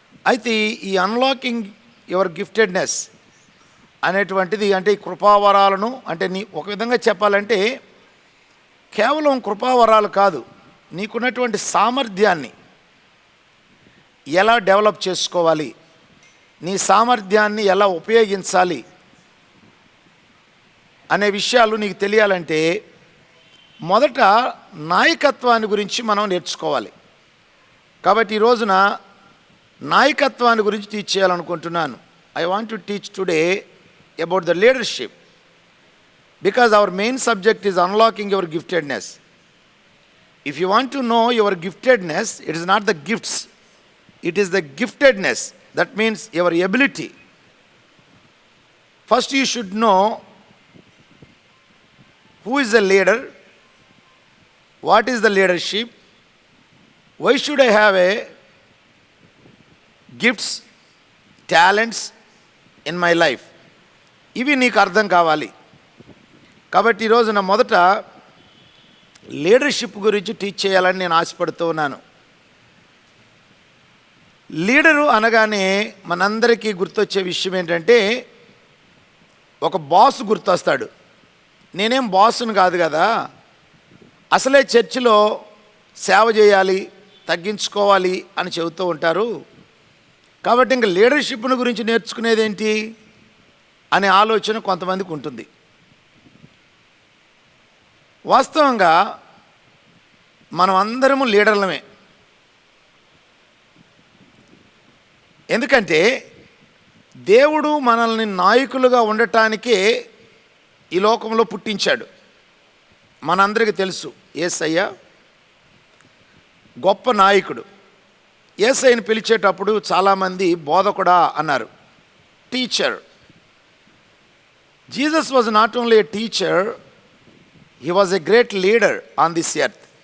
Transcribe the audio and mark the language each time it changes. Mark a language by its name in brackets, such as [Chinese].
[Telugu] అయితే ఈ unlocking your గిఫ్టెడ్నెస్ అనేటువంటిది, అంటే ఈ కృపావరాలను, అంటే నీ ఒక విధంగా చెప్పాలంటే కేవలం కృపావరాలు కాదు, నీకున్నటువంటి సామర్థ్యాన్ని ఎలా డెవలప్ చేసుకోవాలి, నీ సామర్థ్యాన్ని ఎలా ఉపయోగించాలి అనే విషయాలు నీకు తెలియాలంటే మొదట నాయకత్వాన్ని గురించి మనం నేర్చుకోవాలి. కాబట్టి ఈ రోజున నాయకత్వాన్ని గురించి టీచ్ చేయాలనుకుంటున్నాను. [English] I want to teach today about the leadership because our main subject is unlocking your giftedness. If you want to know your giftedness, it is not the gifts, it is the giftedness. That means your ability. First you should know who is the leader, what is the leadership, why should I have a gifts, talents in my life. [Telugu] ఇవి నీకు అర్థం కావాలి. కాబట్టి ఈరోజు నా మొదట leadership గురించి teach చేయాలని నేను ఆశపడుతూ ఉన్నాను. లీడరు అనగానే మనందరికీ గుర్తొచ్చే విషయం ఏంటంటే ఒక బాస్ గుర్తొస్తాడు. నేనేం బాస్ను కాదు కదా, అసలే చర్చిలో సేవ చేయాలి, తగ్గించుకోవాలి అని చెబుతూ ఉంటారు. కాబట్టి ఇంక లీడర్షిప్ను గురించి నేర్చుకునేది ఏంటి అనే ఆలోచన కొంతమందికి ఉంటుంది. వాస్తవంగా మనం అందరము లీడర్లమే. ఎందుకంటే దేవుడు మనల్ని నాయకులుగా ఉండటానికే ఈ లోకంలో పుట్టించాడు. మనందరికీ తెలుసు యేసయ్య గొప్ప నాయకుడు. యేసయ్యని పిలిచేటప్పుడు చాలామంది బోధకుడా అన్నారు, teacher. [English] Jesus was not only a teacher, he was a great leader on this earth.